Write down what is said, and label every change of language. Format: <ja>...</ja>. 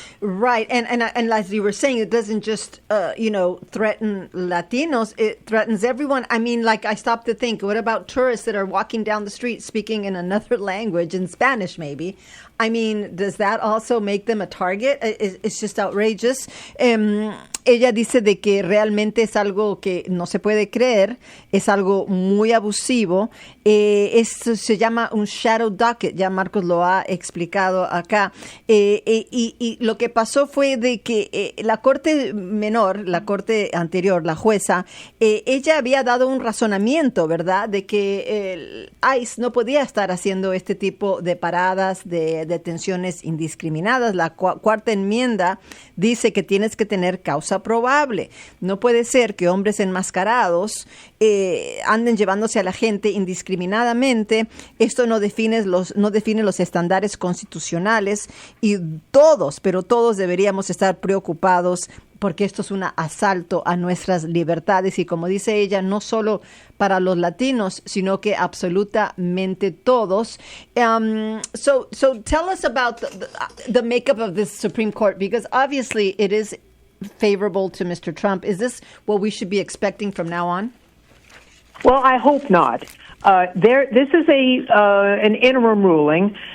<en>Right, and as you were saying, it doesn't just threaten Latinos; it threatens everyone. I mean, like, I stopped to think, what about tourists that are walking down the street speaking in another language, in Spanish maybe? I mean, does that also make them a target? It's just outrageous.</en> <es>Ella dice de que realmente es algo que no se puede creer, es algo muy abusivo. Esto se llama un shadow docket, ya Marcos lo ha explicado acá. Y lo que pasó fue de que la corte menor, la corte anterior, la jueza, ella había dado un razonamiento, ¿verdad?, de que el ICE no podía estar haciendo este tipo de paradas, de detenciones indiscriminadas. La cuarta enmienda dice que tienes que tener causa probable. No puede ser que hombres enmascarados anden llevándose a la gente indiscriminadamente. Esto no define los estándares constitucionales, y todos deberíamos estar preocupados porque esto es un asalto a nuestras libertades, y como dice ella, no solo para los latinos, sino que absolutamente todos.</es> <en>So tell us about the makeup of this Supreme Court, because obviously it is favorable to Mr. Trump. Is this what we should be expecting from now on? Well, I hope not. This is an interim ruling.</en>